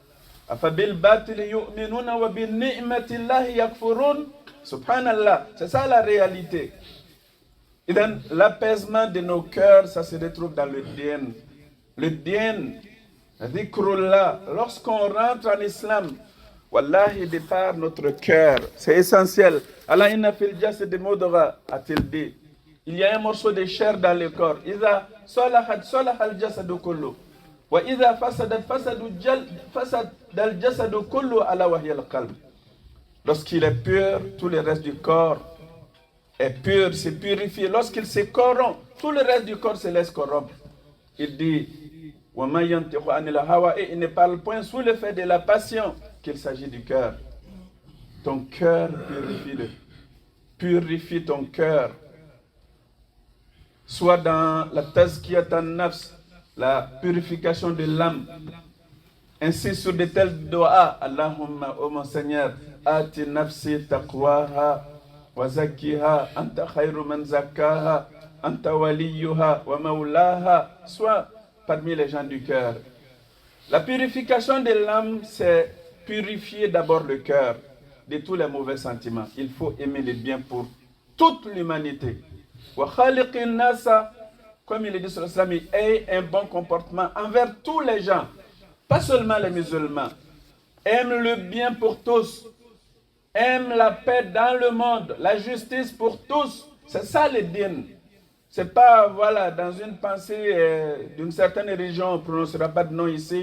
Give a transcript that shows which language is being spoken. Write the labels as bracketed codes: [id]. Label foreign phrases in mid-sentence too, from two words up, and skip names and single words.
[fr] Subhanallah, c'est ça la réalité. Et dans l'apaisement de nos cœurs, ça se retrouve dans le dien. Le dien, dhikrullah, lorsqu'on rentre en islam, wallahi, de par notre cœur, c'est essentiel. [ar] الله إن في الجسد مضغة, [fr] a-t-il dit. Il y a un morceau de chair dans le corps. [ar] إذا صلحت صلح الجسد كله وإذا فسدت فسد الجسد كله ألا وهي القلب. [fr] Lorsqu'il est pur, tout le reste du corps est pur, c'est purifié. Lorsqu'il se corrompt, tout le reste du corps se laisse corrompre. Il dit, et il ne parle point sous le fait de la passion, qu'il s'agit du cœur. Ton cœur purifie-le. purifie ton cœur. Soit dans la [ar] تزكية النفس, [fr] la purification de l'âme. Ainsi sur de tels doigts, Allahumma, ô mon Seigneur, [ar] آت نفسي تقواها وزكها أنت خير من زكاها أنت وليها ومولاها. [fr] Soit parmi les gens du cœur. La purification de l'âme, c'est purifier d'abord le cœur de tous les mauvais sentiments. Il faut aimer le bien pour toute l'humanité. [ar] وخالق الناس, [fr] comme il est dit sur l'islam, ait un bon comportement envers tous les gens, pas seulement les musulmans. Aime le bien pour tous. Aime la paix dans le monde, la justice pour tous. C'est ça le din. C'est pas, voilà, dans une pensée d'une certaine religion, on ne prononcera pas de nom ici.